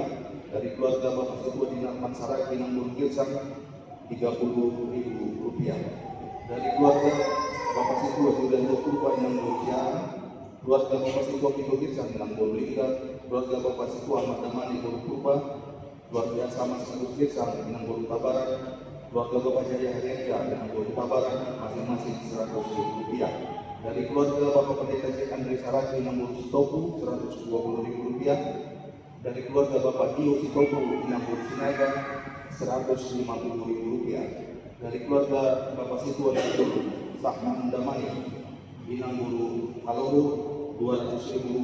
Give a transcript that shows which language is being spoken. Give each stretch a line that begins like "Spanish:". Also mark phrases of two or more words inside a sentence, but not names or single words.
Indonesian: Dari keluarga Bapak Situa Dinar Pansaragi Inang Girsang Rp30.000. Dari keluarga Bapak Situa Julian Purba Inang Berusia, keluarga Bapak Situa Kito Girsang Inang Borulingga, keluarga Bapak Situa Ahmad Damani Purba, keluarga Sama Situs Girsang Inang Boruta Barat, keluarga Bapak Jaya Hariaja Inang Boruta Barat masing-masing Rp100.000. Dari keluarga Bapak Pendeta Jack Andre Saragi Inang Borusitoku Rp120.000. Dari keluarga Bapak Dio Sitoku Inang Borusinaga Rp150.000. Dari keluarga Bapak Situa dan Sahman Damani Inang Buru Halohu Rp200.000.